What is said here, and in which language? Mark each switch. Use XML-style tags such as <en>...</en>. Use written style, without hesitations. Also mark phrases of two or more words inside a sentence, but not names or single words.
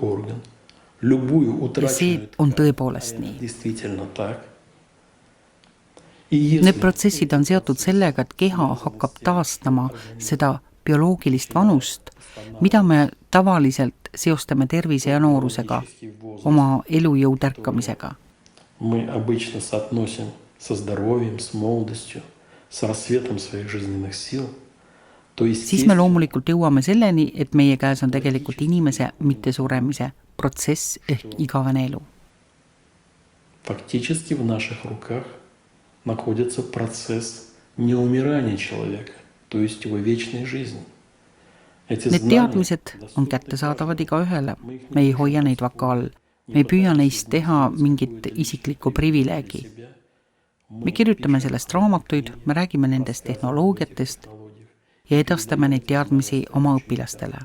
<et>Ja see on tõepoolest nii. Need protsessid on seotud sellega, et keha hakkab taastama seda bioloogilist vanust, mida me tavaliselt seostame tervise ja noorusega, oma elujõu tärkamisega.</et> <ru>Мы обычно соотносим со здоровьем, с молодостью, с рассветом своих жизненных сил.</ru> <et>Siis me loomulikult jõuame selleni, et meie käes on tegelikult inimese mittesuremise protsess ehk igavene elu.</et> <ru>Фактически в наших руках находится процесс неумирания человека, то есть его вечной жизни.</ru> <et>Need teadmised on kättesaadavad igaühele. Me ei hoia neid vaka all. Me ei püüa neist teha mingit isiklikku privileegi. Me kirjutame sellest raamatuid, me räägime nendest tehnoloogiatest ja edastame neid teadmisi oma õpilastele.</et>